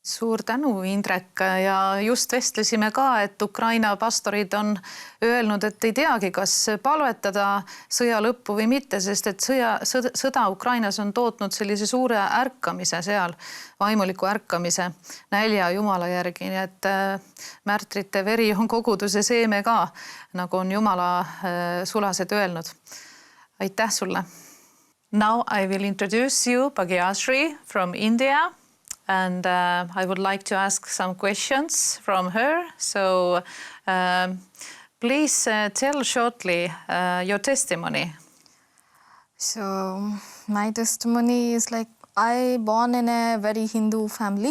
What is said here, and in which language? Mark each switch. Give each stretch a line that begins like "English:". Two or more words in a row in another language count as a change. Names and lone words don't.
Estonian: Suur tänu, Indrek, ja just vestlesime ka, et Ukraina pastorid on öelnud, et ei teagi, kas palvetada sõja lõppu või mitte, sest et sõda Ukrainas on tootnud sellise suure ärkamise seal, vaimuliku ärkamise, nälja Jumala järgi, nii et märtrite veri on koguduse seeme ka, nagu on Jumala sulased öelnud. Aitäh sulle!
English: Now I will introduce you Bhagyasri from India. And I would like to ask some questions from her. So please tell shortly your testimony. So my testimony is like I born in a very Hindu family.